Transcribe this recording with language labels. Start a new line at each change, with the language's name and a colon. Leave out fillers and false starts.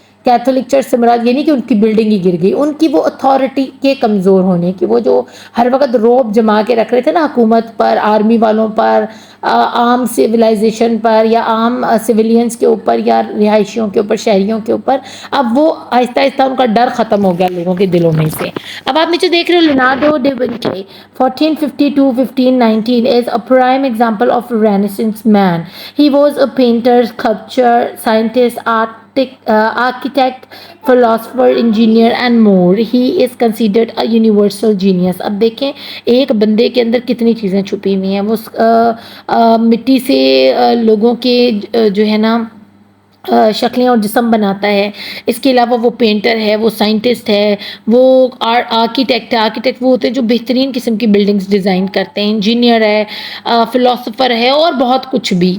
Urdu: Catholic church سے مراد یہ نہیں کہ ان کی بلڈنگ ہی گر گئی، ان کی وہ اتھارٹی کے کمزور ہونے کی، وہ جو ہر وقت روب جما کے رکھ رہے تھے نا حکومت پر، آرمی والوں پر، عام سویلائزیشن پر یا عام سویلینز کے اوپر یا رہائشیوں کے اوپر، شہریوں کے اوپر، اب وہ آہستہ آہستہ ان کا ڈر ختم ہو گیا لوگوں کے دلوں میں سے. اب آپ نیچے دیکھ رہے ہو
English: Leonardo da Vinci 1452-1519 is a prime example of a Renaissance man. He was a painter, sculptor, scientist, architect, philosopher, engineer and more. He is considered a universal genius.
Urdu: اب دیکھیں ایک بندے کے اندر کتنی چیزیں چھپی ہوئی ہیں. وہ مٹی سے لوگوں کے جو ہے نا شکلیں اور جسم بناتا ہے. اس کے علاوہ وہ پینٹر ہے، وہ سائنٹسٹ ہے، وہ آرکیٹیکٹ ہے. آرکیٹیکٹ وہ ہوتے ہیں جو بہترین قسم کی بلڈنگز ڈیزائن کرتے ہیں. انجینئر ہے، فلاسفر ہے اور بہت کچھ بھی.